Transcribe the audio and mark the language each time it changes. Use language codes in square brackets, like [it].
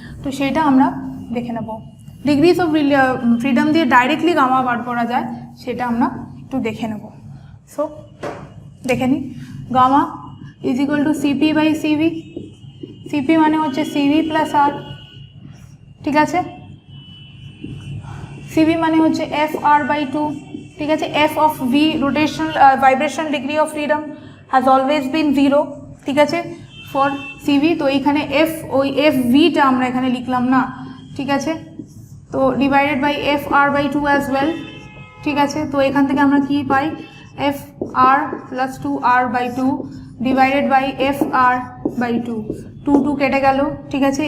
[bn] তো সেটা আমরা দেখে নেব। ডিগ্রিজ অফ ফ্রিডম দিয়ে ডাইরেক্টলি গামা বার করা যায়, সেটা আমরা একটু দেখে নেব। [en] so [bn] দেখে নিই। [en] Gamma is equal to CP/CV। [bn] CP মানে হচ্ছে CV প্লাস আর, ঠিক আছে? সিভি মানে হচ্ছে FR/2, ঠিক আছে? [en] F of V, rotational vibration degree of freedom has always been 0, [bn] ঠিক আছে, [en] For CV। [bn] তো এইখানে ওই FVটা আমরা এখানে লিখলাম না, ঠিক আছে? [en] তো divided by FR/2 as well, [bn] ঠিক আছে? তো এখান থেকে আমরা কি পাই? FR plus 2R/2 divided by FR/2, 2 কেটে গেল, ঠিক আছে?